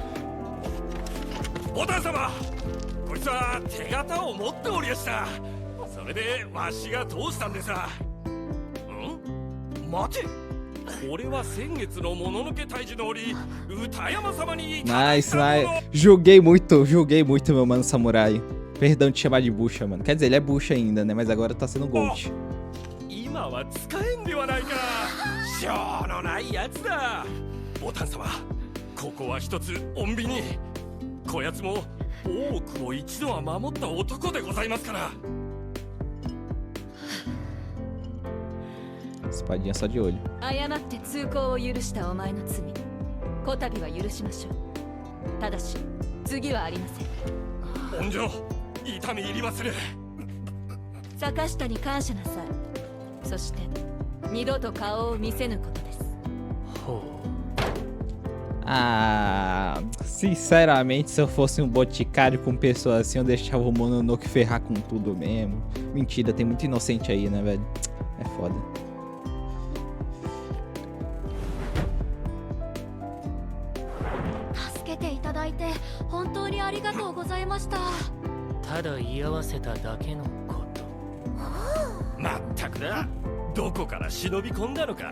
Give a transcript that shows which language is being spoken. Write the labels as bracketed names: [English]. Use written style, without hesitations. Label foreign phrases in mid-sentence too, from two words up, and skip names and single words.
[Japanese] ボタン様、こいつは手形を持っておりやした。それでわしが通したんでさ。ん？待て、これは先月のもののけ退治の折歌山様に。 [English] Nice, nice. [Portuguese] Julguei muito meu mano samurai. Perdão de chamar de bucha, mano. Quer dizer, ele é bucha ainda, né? Mas agora tá sendo gold. [Japanese] 今は使えんではないか。しょうのないやつだ。ボタン様、ここは一つ穏便に。こやつも大奥を一度は守った男でございますから。 [Portuguese] Espadinha só de olho. [Japanese] 誤って通行を許したお前の罪、こたびは許しましょう。ただし次はありません。恩情、痛み入りまする。坂下に感謝なさい。そして二度と顔を見せぬことです。 [Portuguese] Ah, sinceramente, se eu fosse um boticário com pessoas assim, eu deixava o Mononoke ferrar com tudo mesmo. Mentira, tem muito inocente aí, né, velho? É foda. [Japanese] Tada言い合わせただけのこと。まったくだ、どこから忍び込んだのか。